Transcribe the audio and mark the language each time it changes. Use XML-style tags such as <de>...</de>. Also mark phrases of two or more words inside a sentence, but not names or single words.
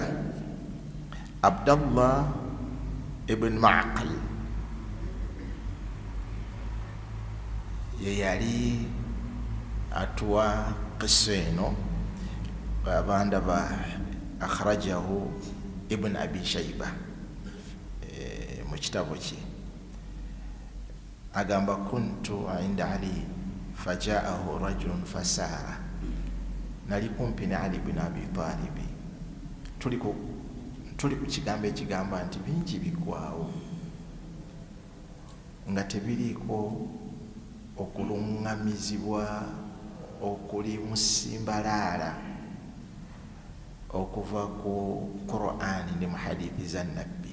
<lg>Abdallah ibn Ma'qil ye yali atuwa qissa eno, abanda ba akhrajahu Ibn Abi Shayba mu kitabo kye. Agamba</lg> <ar>كنت عند علي فجاءه رجل فساره,</ar> <lg>nali kumpi ne Ali ibn Abi Talib, tuli ku kigambo ekigamba nti bingi bigwawo. nga tebiriiko okulungamizibwa okuli musimbalaala okuva ku Qur'ani ne mu hadithi za nabbi.</lg>